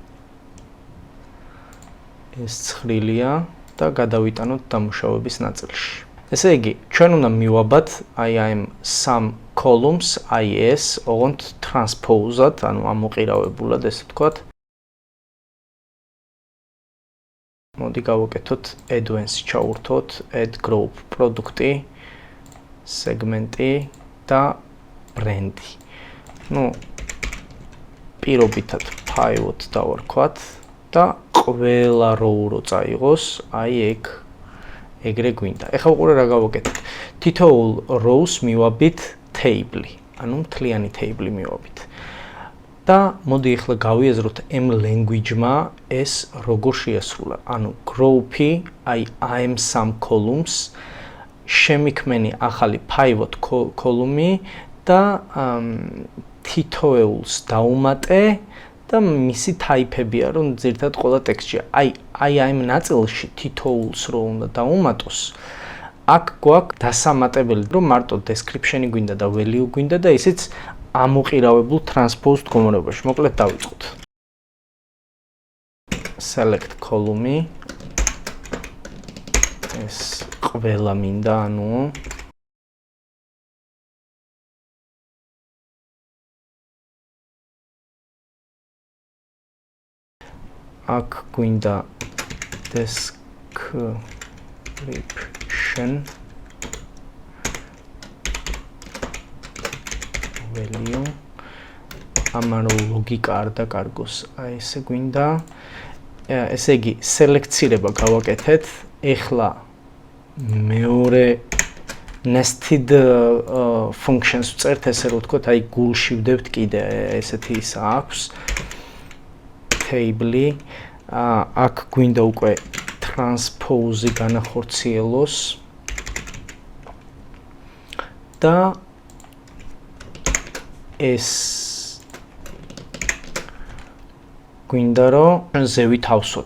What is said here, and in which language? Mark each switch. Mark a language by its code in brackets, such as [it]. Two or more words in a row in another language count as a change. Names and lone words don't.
[ka] ეს ცხრილია და გადავიტანოთ დამუშავების ნაწილში. ესე იგი, ჩვენ უნდა მივაბად აი ამ სამ columns, აი ეს, ოღონდ transpose-ად, ანუ ამოყირავებულად, ესე ვთქვათ. მოდი გავაკეთოთ advanced ჩავურთოთ, [en] add group product-ი. [ka] Segment-ი და brand-ი. ნუ პირობითად pivot დავარქვათ და ყველა row რო წაიღოს, აი ეგრე გვინდა. ეხლა უყურე რა გავაკეთეთ. თითოეულ rows მივაბით table-ი, ანუ მთლიანი table-ი მივაბით. და მოდი ეხლა გავიაზროთ [en] M language-მა [ka] ეს როგორ შეასრულა. ანუ group-ი, აი ამ სამ columns შემიქმენი ახალი [en] pivot column-ი [ka] და თითოეულს დაუმატე და მისი type-ებია, რომ ზირთად ყველა ტექსტშია. აი ამ ნაწილში თითოეულს რო უნდა დაუმატოს, აქ გვაქვს დასამატებელი, რომ მარტო description-ი გვინდა და value გვინდა და ისიც ამოყირავებულ transposed მდგომარეობაში. მოკლედ დავიწყოთ. [en] Select column-ი [ka] ეს ყველა მინდა, ანუ აქ გვინდა [en] description value [ka] ამან ლოგიკა არ დაკარგოს, აი ესე გვინდა. ესე იგი, სელექცირება გავაკეთეთ. ეხლა მეორე [en] nested functions [ka] ვწერთ, ესე რომ ვთქვათ, აი გულში ვდებთ კიდე ესეთი ის აქვს table-ი. აქ გვინდა უკვე transpose-ი განახორციელოს და ეს გვინდა რომ ზევით ავსვათ.